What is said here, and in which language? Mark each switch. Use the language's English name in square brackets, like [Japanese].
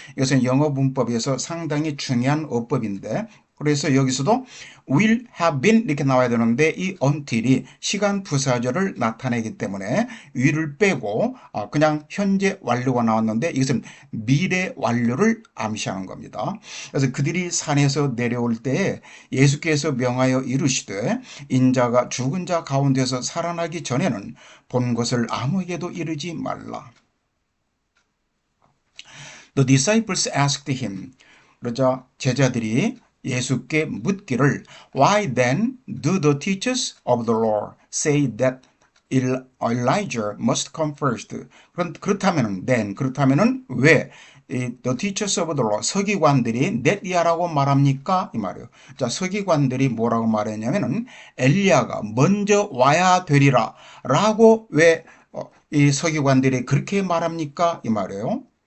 [Korean] 이것은 영어 문법에서 상당히 중요한 어법인데 그래서 여기서도 [English] will have been [Korean] 이렇게 나와야 되는데 이 until이 시간 부사절을 나타내기 때문에 will을 빼고 그냥 현재 완료가 나왔는데 이것은 미래 완료를 암시하는 겁니다. 그래서 그들이 산에서 내려올 때에 예수께서 명하여 이르시되 인자가 죽은 자 가운데서 살아나기 전에는 본 것을 아무에게도 이르지 말라. [English] The disciples asked him. [Korean] 그러자 제자들이 예수께 묻기를 [English] Why then do the teachers of the law say that Elijah must come first? [Korean] 그렇다면은 왜 [English] the teachers of the law [Korean] 서기관들이 넷이야라고 말합니까? 이 말이에요. 자, 서기관들이 뭐라고 말했냐면은 엘리야가 먼저 와야 되리라 라고 왜 이 서기관들이 그렇게 말합니까? 이 말이에요.